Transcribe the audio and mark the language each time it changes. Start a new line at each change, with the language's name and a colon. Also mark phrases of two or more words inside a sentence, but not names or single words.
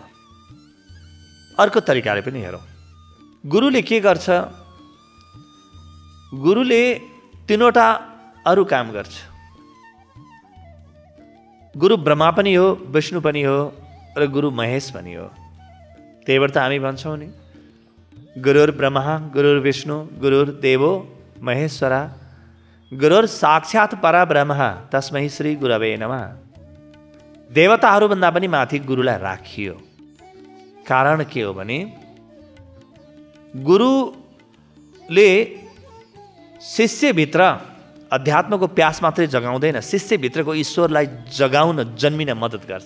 Nepali: अर्को तरिकाले पनि हेरौँ। गुरुले के गर्छ? गुरुले तीनवटा अरू काम गर्छ। गुरु ब्रह्मा पनि हो, विष्णु पनि हो र गुरु महेश पनि हो। त्यही भएर त हामी भन्छौँ नि,
Sanskrit: गुरुर् ब्रह्मा गुरुर्विष्णु गुरुर्देवो महेश्वरा गुरुर् साक्षात् परब्रह्म तस्मै श्री गुरवे नमः।
Nepali: देवताहरूभन्दा पनि माथि गुरुलाई राखियो। कारण के हो भने गुरुले शिष्यभित्र अध्यात्मको प्यास मात्रै जगाउँदैन, शिष्यभित्रको ईश्वरलाई जगाउन जन्मिन मद्दत गर्छ।